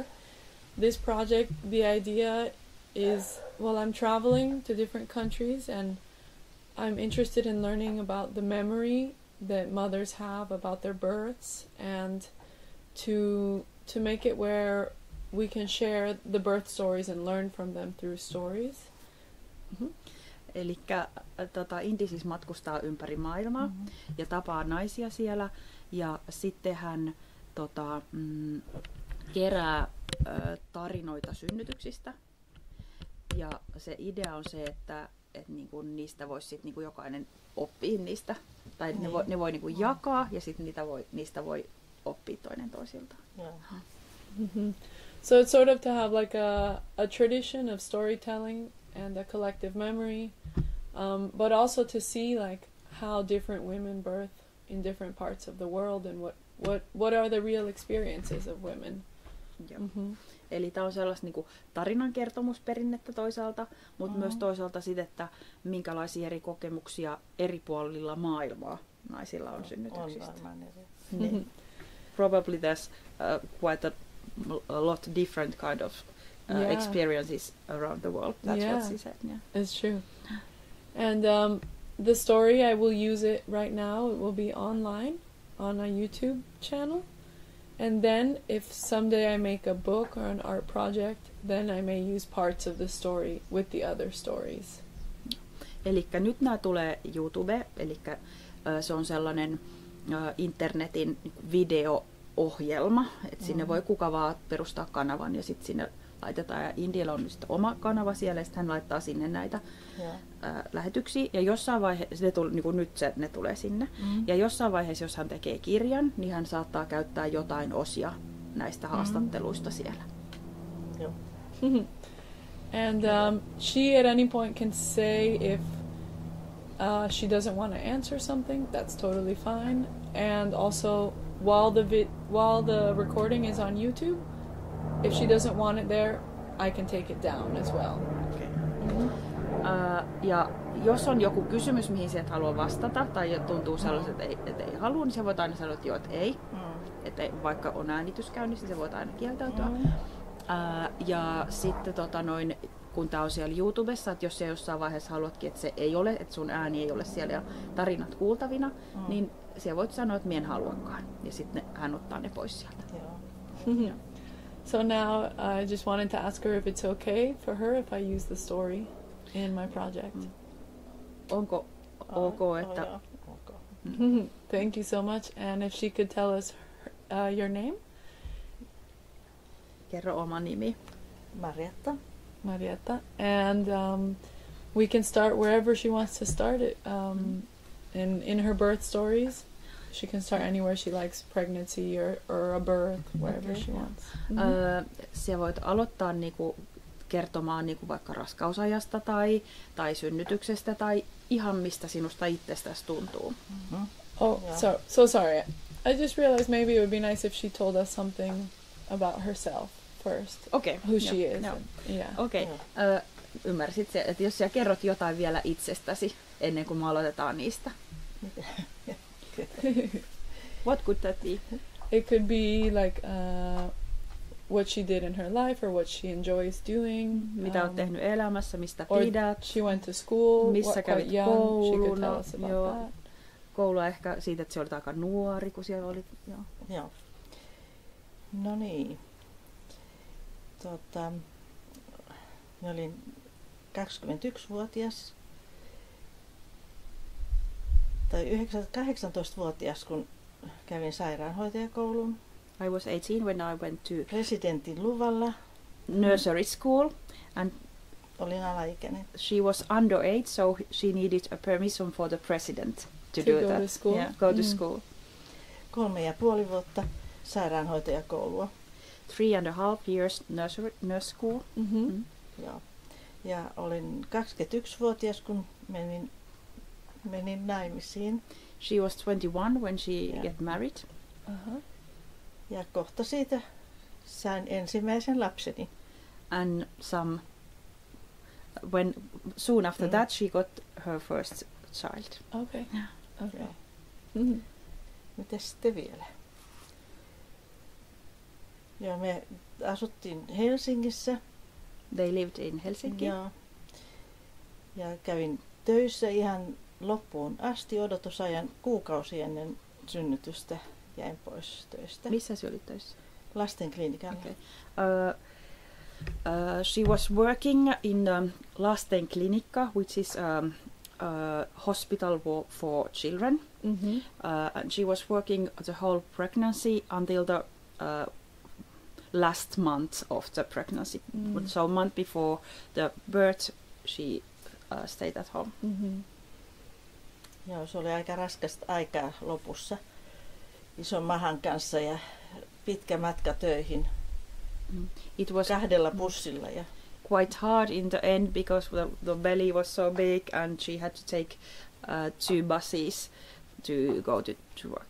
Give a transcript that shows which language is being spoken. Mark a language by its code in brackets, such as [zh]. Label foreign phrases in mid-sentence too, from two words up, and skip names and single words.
[en] This project, the idea is, well, I'm traveling to different countries and I'm interested in learning about the memory that mothers have about their births and to make it where we can share the birth stories and learn from them through stories. Mm-hmm. [fi] Elikkä Inti siis matkustaa ympäri maailmaa ja tapaa naisia siellä ja sitten hän kerää tarinoita synnytyksistä ja se idea on se, että niinku niistä voisi sit niinku jokainen oppia niistä tai ne voi niinku jakaa ja sitten niistä voi oppia toinen toisiltaan. [en] Yeah. Mm-hmm. So it's sort of to have like a tradition of storytelling and a collective memory, but also to see like how different women birth in different parts of the world and what are the real experiences of women. Mm-hmm. [fi] Eli tämä on sellaista niinku tarinankertomusperinnettä toisaalta, mutta myös toisaalta sitä, että minkälaisia eri kokemuksia eri puolilla maailmaa naisilla on synnytyksistä. [en] Probably there's quite a lot different kind of experiences around the world. That's what she said. Yeah, it's true. And the story, I will use it right now. It will be online on a YouTube channel. And then if someday I make a book or an art project, then I may use parts of the story with the other stories. Elikkä nyt nämä tulee YouTube, elikkä se on sellainen internetin video-ohjelma, että sinne voi kuka vaan perustaa kanavan ja sitten sinne laitetaan, ja Indialla on nyt oma kanava siellä, ja sitten hän laittaa sinne näitä lähetyksiä, ja jossain vaiheessa, niin nyt ne tulee sinne, ja jossain vaiheessa, jos hän tekee kirjan, niin hän saattaa käyttää jotain osia näistä haastatteluista siellä. And she at any point can say if she doesn't want to answer something, that's totally fine. And also, while the recording is on YouTube, if she doesn't want it there, I can take it down as well. Okay. [fi] Ja jos on joku kysymys, mihin sä et halua vastata, tai tuntuu sellaiset, että ei halua, niin sä voit aina sanoa, että joo, että ei. Että vaikka on äänitys käynnissä, niin sä voit aina kieltäytyä. Ja sitten kun tää on siellä YouTubessa, että jos sä jossain vaiheessa haluatkin, että se ei ole, että sun ääni ei ole siellä ja tarinat kuultavina, niin sä voit sanoa, että mien haluakaan. Ja sitten hän ottaa ne pois sieltä. [en] So now I just wanted to ask her if it's okay for her if I use the story in my project. [fi] Onko ok, että... [en] Thank you so much. And if she could tell us your name? [fi] Kerro oma nimi. Marietta. [en] And we can start wherever she wants to start it. In her birth stories. She can start anywhere she likes, pregnancy or a birth, wherever she wants. [fi] Sä voit aloittaa niinku kertomaan niinku vaikka raskausajasta tai synnytyksestä tai ihan mistä sinusta itsestäsi tuntuu. [en] So sorry. I just realized maybe it would be nice if she told us something about herself first. Okay. Who she is. [fi] Okei. Ymmärsit se, että jos sä kerrot jotain vielä itsestäsi ennen kuin me aloitetaan niistä. [en] What could that be? It could be like what she did in her life or what she enjoys doing. [fi] Mitä olet tehnyt elämässä, mistä pidät. [en] She went to school. [fi] Missä kävit koulun. [en] She could tell us about that. [fi] Koulua ehkä siitä, että se oli aika nuori, kun siellä olit. Joo. No niin. Mä olin 21-vuotias. Tai 18-vuotias, kun kävin sairaanhoitajakoulun. [en] I was 18 when I went to [fi] presidentin luvalla. [en] Nursery school and [fi] olin alaikäinen. [en] She was underage, so she needed a permission for the president to do go that. To school. Yeah, go to school. [fi] 3,5 vuotta sairaanhoitajakoulua. [en] 3.5 years nurse school. [fi] Joo. Ja olin 21-vuotias, kun menin naimisiin. [en] She was 21 when she Yeah. get married. Uh-huh. [fi] Ja kohta siitä sain ensimmäisen lapseni. [en] And soon after Mm. that she got her first child. Okay. Yeah. Okay. [fi] Joo. Mhm. Mitäs sitten vielä? Joo, me asuttiin Helsingissä. [en] They lived in Helsinki. [fi] Joo. Ja kävin töissä ihan loppuun asti odotusajan kuukausi ennen synnytystä. Jäin pois töistä. Missä se oli töissä? Lastenklinikalla. [en] Okay. She was working in Lastenklinikka, which is hospital for children. Mhm. And she was working the whole pregnancy until the last month of the pregnancy. Mm. So month before the birth, she stayed at home. Mhm. [fi] Joo, se oli aika raskasta aikaa lopussa. Ison mahan kanssa ja pitkä matka töihin. [en] It was [fi] 2 bussilla. Ja [en] quite hard in the end because the belly was so big and she had to take 2 buses to go to work.